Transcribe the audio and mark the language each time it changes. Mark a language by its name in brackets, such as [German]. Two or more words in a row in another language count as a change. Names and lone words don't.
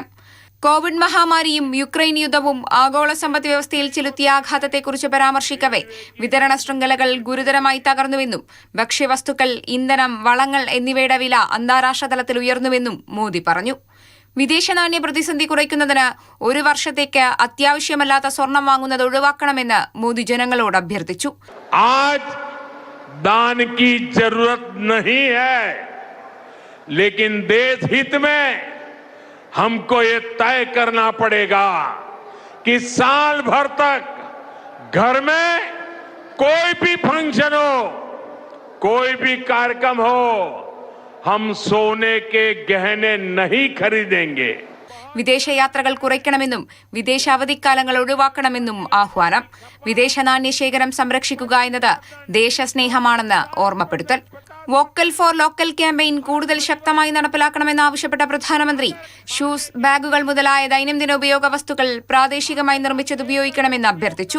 [Malayalam] കോവിഡ് മഹാമാരിയും യുക്രൈൻ യുദ്ധവും ആഗോള സമ്പദ് വ്യവസ്ഥയിൽ ചെലുത്തിയ ആഘാതത്തെക്കുറിച്ച് പരാമർശിക്കവെ വിതരണ ശൃംഖലകൾ ഗുരുതരമായി തകർന്നുവെന്നും ഭക്ഷ്യവസ്തുക്കൾ, ഇന്ധനം, വളങ്ങൾ എന്നിവയുടെ വില അന്താരാഷ്ട്ര തലത്തിൽ ഉയർന്നുവെന്നും മോദി പറഞ്ഞു. വിദേശ നാണ്യ പ്രതിസന്ധി കുറയ്ക്കുന്നതിന് ഒരു വർഷത്തേക്ക് അത്യാവശ്യമല്ലാത്ത സ്വർണം വാങ്ങുന്നത് ഒഴിവാക്കണമെന്ന് മോദി ജനങ്ങളോട് അഭ്യർത്ഥിച്ചു. [Hindi] दान की जरूरत नहीं है, लेकिन देश हित में हमको ये तय करना पड़ेगा कि साल भर तक घर में कोई भी फंक्शन हो, कोई भी कार्यक्रम हो, हम सोने के गहने नहीं खरीदेंगे. [Malayalam] വിദേശയാത്രകൾ കുറയ്ക്കണമെന്നും വിദേശ അവധിക്കാലങ്ങൾ ഒഴിവാക്കണമെന്നും ആഹ്വാനം. വിദേശ നാണ്യശേഖരം സംരക്ഷിക്കുക എന്നത് ദേശസ്നേഹമാണെന്ന് ഓർമ്മപ്പെടുത്തൽ. [English] vocal for local campaign [Malayalam] കൂടുതൽ ശക്തമായി നടപ്പിലാക്കണമെന്നാവശ്യപ്പെട്ട പ്രധാനമന്ത്രി ഷൂസ്, ബാഗുകൾ മുതലായ ദൈനംദിന ഉപയോഗ വസ്തുക്കൾ പ്രാദേശികമായി നിർമ്മിച്ചത് ഉപയോഗിക്കണമെന്ന് അഭ്യർത്ഥിച്ചു.